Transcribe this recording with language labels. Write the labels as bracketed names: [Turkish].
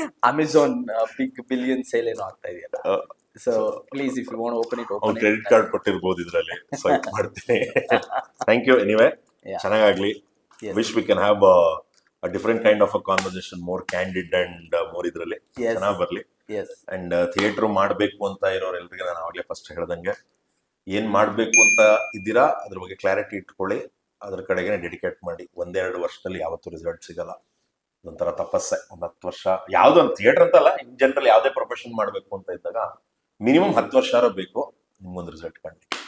[Kannada] Amazon big billion sale ಏನೋ ಆಗ್ತಾ ಇದೆಯಲ್ಲ, so [English] please if you want open it, [Kannada] open. Credit card ಕೊಟ್ಟಿರ್ಬೋದು ಇದರಲ್ಲಿ, swipe ಮಾಡ್ತೀನಿ. [English] thank you anyway, [Kannada] ಚೆನ್ನಾಗಾಗ್ಲಿ. [English] wish we can have a different kind of a conversation, more candid and more [Kannada] ಇದ್ರಲ್ಲಿ ಚೆನ್ನಾಗಿ ಬರ್ಲಿ. And theatre ಮಾಡ್ಬೇಕು ಅಂತ ಇರೋರೆಲ್ರಿಗೆ ನಾನು ಅವಾಗಲೇ ಫಸ್ಟ್ ಹೇಳ್ದಂಗೆ, ಏನ್ ಮಾಡ್ಬೇಕು ಅಂತ ಇದ್ದೀರಾ ಅದ್ರ ಬಗ್ಗೆ ಕ್ಲಾರಿಟಿ ಇಟ್ಕೊಳ್ಳಿ, ಅದ್ರ ಕಡೆಗೆ ಡೆಡಿಕೇಟ್ ಮಾಡಿ. 1-2 ವರ್ಷದಲ್ಲಿ ಯಾವತ್ತೂ ರಿಸಲ್ಟ್ ಸಿಗಲ್ಲ. ಒಂಥರ ತಪಸ್ಸೆ. 10 ವರ್ಷ ಯಾವ್ದೋ ಒಂದು ಥಿಯೇಟರ್ ಅಂತಲ್ಲ, [English] in general [Kannada] ಯಾವ್ದೇ ಪ್ರೊಫೆಷನ್ ಮಾಡ್ಬೇಕು ಅಂತ ಇದ್ದಾಗ ಮಿನಿಮಮ್ 10 ವರ್ಷ ಬೇಕು, ನಿಮ್ಗೊಂದು ರಿಸಲ್ಟ್ ಕಂಡು.